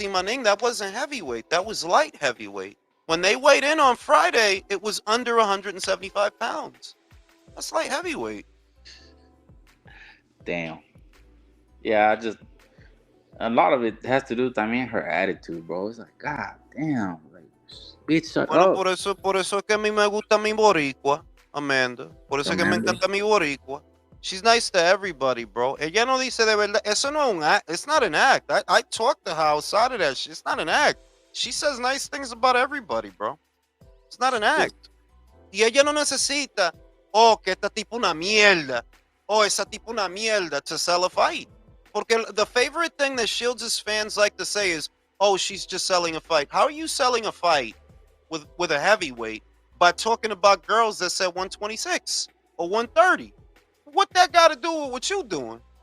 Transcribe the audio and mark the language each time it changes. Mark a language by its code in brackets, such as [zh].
[en] Imaning, that wasn't heavyweight. That was light heavyweight. When they weighed in on Friday, it was under 175 pounds. That's light heavyweight. Damn. Yeah, a lot of it has to do with, her attitude, bro. It's like, God damn, like, bitch, shut [es] Bueno, [en] up. [es] por eso es que a mí me gusta mi boricua, Amanda. Por eso es que me Amanda. encanta mi boricua. [en] She's nice to everybody, bro. [es] Ella no dice de verdad. Eso no es un act. [en] It's not an act. I talked to her outside of that shit. It's not an act. She says nice things about everybody, bro. It's not an act. [es] Y ella no necesita, oh, que esta tipo una mierda. Oh, esa tipo una mierda [en] to sell a fight. [es] Porque [en] the favorite thing that Shields' fans like to say is, oh, she's just selling a fight. How are you selling a fight with a heavyweight by talking about girls that's at 126 or 130? What that got to do with what you doing?